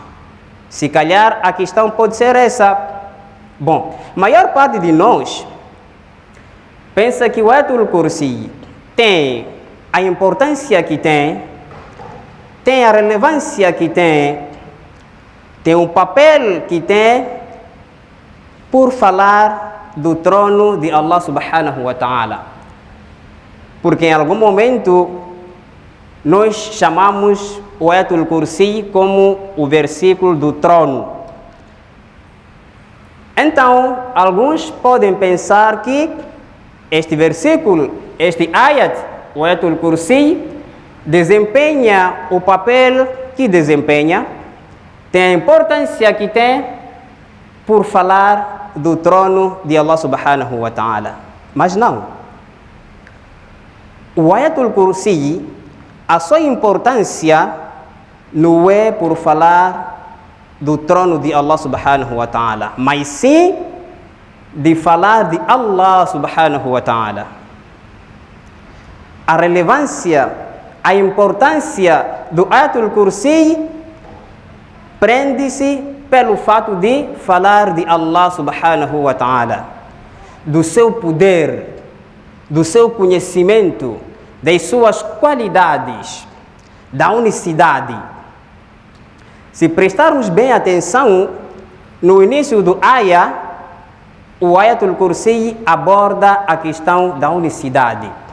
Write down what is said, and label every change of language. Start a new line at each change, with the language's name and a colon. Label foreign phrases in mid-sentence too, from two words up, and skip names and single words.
Portuguese: Se calhar, a questão pode ser essa. Bom, a maior parte de nós pensa que o Ayatul Kursi tem a importância que tem a relevância que tem o papel que tem por falar do trono de Allah
Arabic: سبحانه وتعالى.
Portuguese: Porque em algum momento nós chamamos o Ayatul Kursi como o versículo do trono. Então, alguns podem pensar que este versículo, este ayat, o Ayatul Kursi, desempenha o papel que desempenha, tem a importância que tem por falar do trono de Allah
Arabic: سبحانه وتعالى.
Portuguese: Mas não. O Ayatul Kursi, a sua importância não é por falar do trono de Allah
Arabic: سبحانه وتعالى,
Portuguese: mas sim de falar de Allah
Arabic: سبحانه وتعالى.
Portuguese: a relevância, a importância do Ayatul Kursi prende-se pelo fato de falar de Allah
Arabic: سبحانه وتعالى,
Portuguese: do seu poder, do seu conhecimento, das suas qualidades, da unicidade. Se prestarmos bem atenção, no início do ayah, o Ayatul Kursi aborda a questão da unicidade.